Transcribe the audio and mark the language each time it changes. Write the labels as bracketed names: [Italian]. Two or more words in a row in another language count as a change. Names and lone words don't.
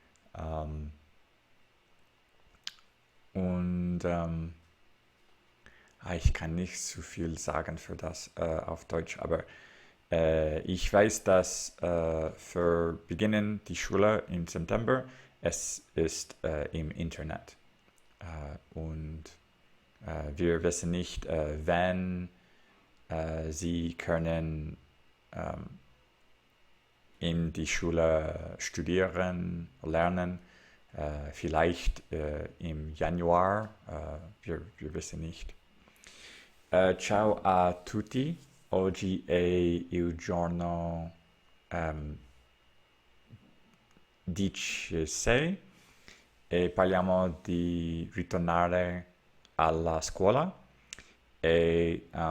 [German] und ich kann nicht so viel sagen für das auf Deutsch, aber ich weiß, dass für Beginnen die Schule im September es ist im Internet und wir wissen nicht, wann sie können in die Schule studieren, lernen, vielleicht im Januar, wir wissen nicht. [Italian] Ciao a tutti, oggi è il giorno 16 e parliamo di ritornare alla scuola e